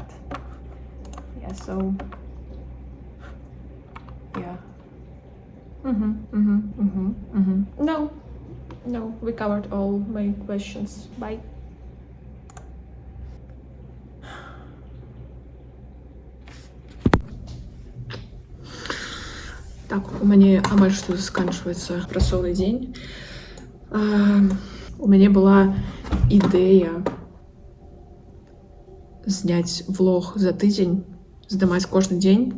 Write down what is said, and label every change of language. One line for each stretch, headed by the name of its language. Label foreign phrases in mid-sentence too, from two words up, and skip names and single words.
English: Yeah, so... Yeah. No, we covered all my questions. Bye.
Belarusian: Так, у мяне амаль што заканчваецца працоўны дзень. У мяне была ідэя зняць влог за тыдзень, здымаць кожны дзень.